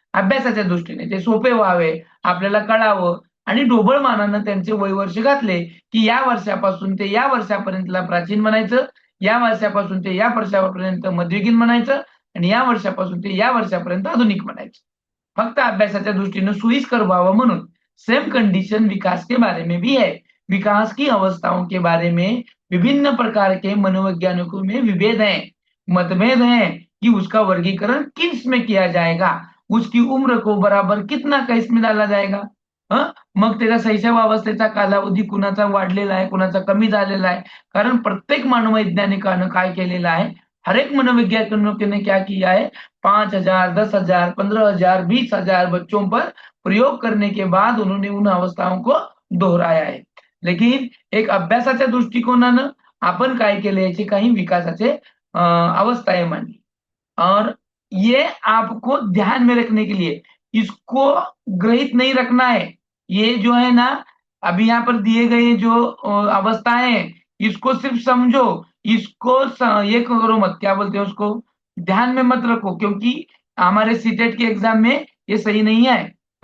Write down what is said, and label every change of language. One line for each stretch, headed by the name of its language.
Marathi: अभ्यासाच्या दृष्टीने ते सोपे व्हावे, आपल्याला कळावं, आणि ढोबळ मानानं त्यांचे वयवर्ष घातले की या वर्षापासून ते या वर्षापर्यंतला प्राचीन म्हणायचं, या वर्षापासून ते या वर्षापर्यंत मध्ययुगीन म्हणायचं, आणि या वर्षापासून ते या वर्षापर्यंत आधुनिक म्हणायचं. फक्त अभ्यासाच्या दृष्टीने सोयीस्कर व्हावं म्हणून.
Hindi: सेम कंडीशन विकास के बारे में भी है. विकास की अवस्थाओं के बारे में विभिन्न प्रकार के मनोवैज्ञानिकों में विभेद हैं, मतभेद हैं कि उसका वर्गीकरण किस में किया जाएगा, उसकी उम्र को बराबर कितना का इसमें डाला जाएगा.
Marathi: मग त्याचा शैशवावस्थेचा कालावधी कुणाचा वाढलेला आहे, कुणाचा कमी झालेला आहे. कारण प्रत्येक मनोवैज्ञानिकानं काय केलेलं आहे,
Hindi: हर एक मनोवैज्ञानिक ने क्या किया है, 5,000, 10,000, 15,000, 20,000 बच्चों पर प्रयोग करने के बाद उन्होंने उन अवस्थाओं को दोहराया है. लेकिन एक
Marathi: अभ्यासाच्या दृष्टिकोनानं आपण काय केले, याचे काही विकासाचे अवस्थाएं मांडली.
Hindi: और ये आपको ध्यान में रखने के लिए, इसको ग्रहित नहीं रखना है. ये जो है ना, अभी यहाँ पर दिए गए जो अवस्थाएं हैं, इसको सिर्फ समझो, इसको ये करो मत, क्या बोलते हैं उसको, ध्यान में मत रखो, क्योंकि हमारे सीटेट के एग्जाम में ये सही नहीं है.